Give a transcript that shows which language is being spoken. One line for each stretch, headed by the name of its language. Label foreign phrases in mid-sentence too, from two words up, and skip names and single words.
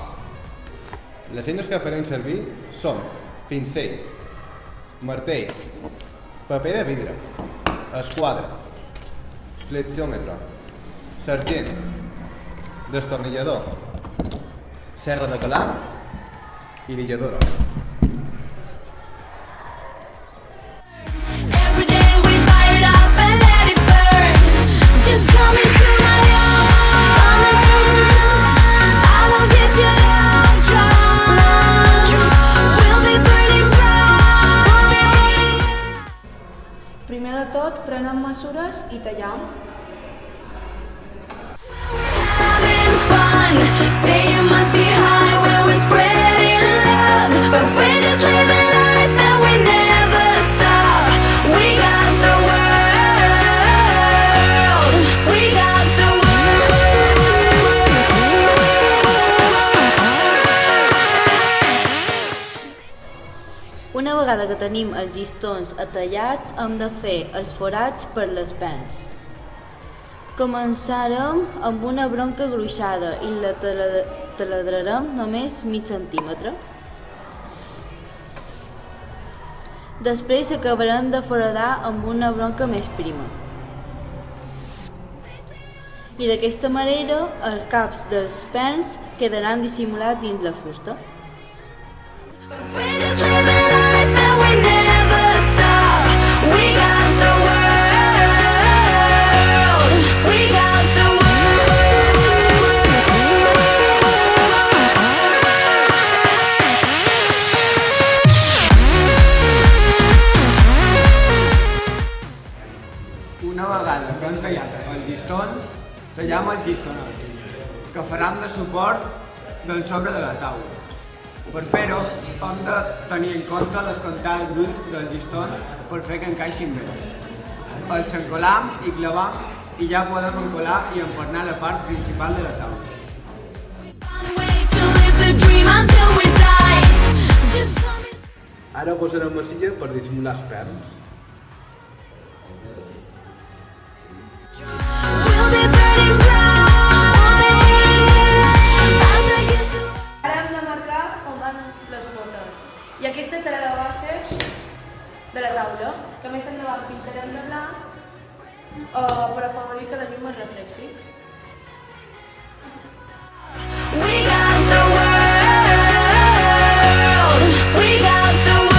Catalan: Les eines que farem servir són pincell, martell, paper de vidre, esquadra, flexiòmetre, sergent, destornillador, serra de calar i lilladora.
English: Every day we fire it up and let it burn. Just come into my arms. I will get you love drunk. We'll be burning bright.
Catalan: Primer de tot, prenem mesures i tallam.
English: Having fun. Say you must be high when we're spreading love. But we're just living life and we never stop. We got the world. We got the world.
Catalan: Una vegada que tenim els llistons atallats, hem de fer els forats per les pens. Començarem amb una bronca gruixada i la taladrarem només mig centímetre. Després acabarem de foradar amb una bronca més prima. I d'aquesta manera els caps dels pens quedaran dissimulats dins la fusta.
English: We're just living life and we never stop. We got the world. We got the
Catalan: Una vegada que hem tallat els llistons, tallam els llistonets, que faran de suport del sobre de la taula. Per fer-ho, hem de tenir en compte les comptades d'ulls dels llistons per fer que encaixin bé. Els encolam i clavam i ja podem encolar i empornar la part principal de la taula.
English: way to live the dream until we die. Just come in.
Catalan: Ara posarem massilla per dissimular els perns.
English: We'll be burning bright. As I get to
Catalan: Ara hem de marcar on van les potes. I aquesta serà la base de la taula, que més endavant pintarem de blanc per afavorir que la llum es reflexi.
English: we got the world. We got the